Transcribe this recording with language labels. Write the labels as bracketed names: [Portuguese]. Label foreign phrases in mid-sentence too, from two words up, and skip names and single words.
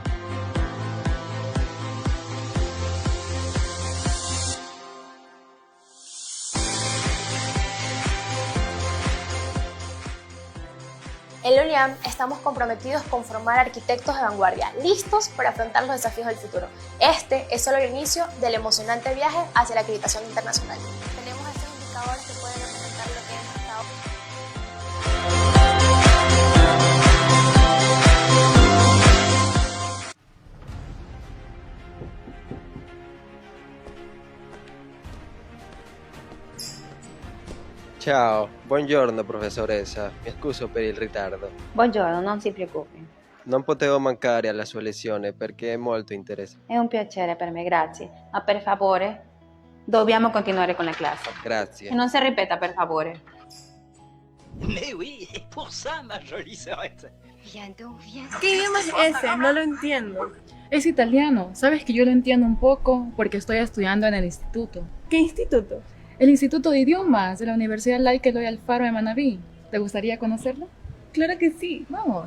[Spanish] En la ULIAM estamos comprometidos con formar arquitectos de vanguardia, listos para afrontar los desafíos del futuro. Este es solo el inicio del emocionante viaje hacia la acreditación internacional. Tenemos estos indicadores que pueden representar lo que hemos estado. [Italian] Ciao, buongiorno professoressa, mi scuso per il ritardo. Buongiorno, non si preoccupi. Non potevo mancare alla sua lezione perché è molto interessante. È un piacere per me, grazie. Ma per favore, dobbiamo continuare con la classe. Grazie. E non si ripeta, per favore. [French] Mais oui, et pour ça, ma jolie sœurette. [Spanish] ¿Qué idioma es ese? No lo entiendo. Es italiano. Sabes que yo lo entiendo un poco porque estoy estudiando en el instituto. ¿Qué instituto? El Instituto de Idiomas de la Universidad Laica Eloy Alfaro de Manabí. ¿Te gustaría conocerlo? Claro que sí. Vamos.